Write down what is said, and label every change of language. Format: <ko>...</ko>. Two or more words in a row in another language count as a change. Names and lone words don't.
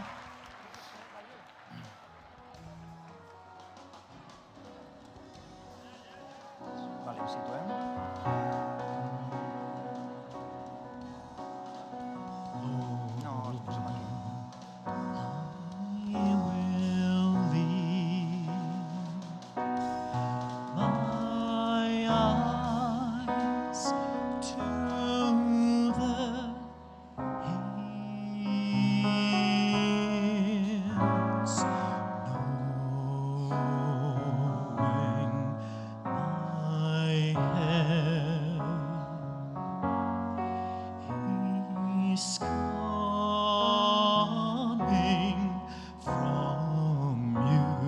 <ca>Canto d'entrada. situem. No, ens posem aquí.</ca> <en>I will leave my eyes to the hills, knowing my head is coming from you.</en>